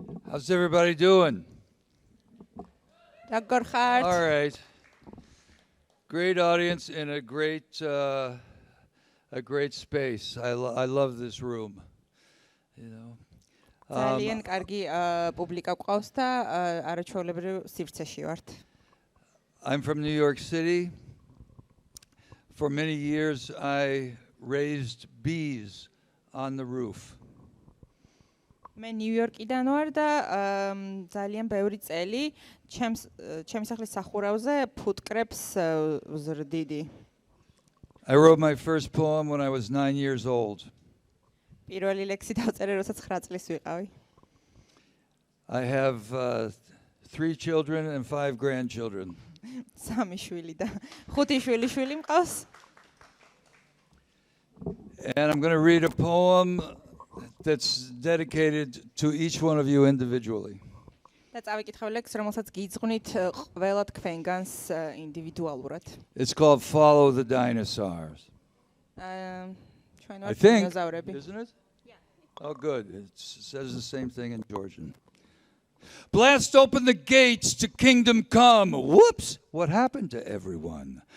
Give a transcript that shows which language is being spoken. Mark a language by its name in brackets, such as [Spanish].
[English] How's everybody doing? All right. Great audience in a great space. I love this room. You know. [Georgian] ძალიან კარგი პუბლიკა ყავს და არაჩვეულებრივ სივრცეში ვართ. [English] I'm from New York City. For many years I raised bees on the roof. [Georgian] მე ნიუ-იორკიდან ვარ და ძალიან ბევრი წელი ჩემს სახლის სახურავზე ფუტკრებს ვზრდიდი. [English] I wrote my first poem when I was 9 years old. [Georgian] პირველი ლექსი დავწერე, როდესაც 9 წლის ვიყავი. [English] I have 3 children and 5 grandchildren. [Georgian] 3 შვილი და 5 შვილიშვილი მყავს. [English] And I'm going to read a poem that's dedicated to each one of you individually. [Georgian] და წავიკითხავ ლექსს, რომელსაც გიძღვნით ყველა თქვენგანს ინდივიდუალურად. [English] It's called Follow the Dinosaurs. I think, isn't it? Yeah. Oh, good. It says the same thing in Georgian. Blast open the gates to kingdom come. Whoops! What happened to everyone?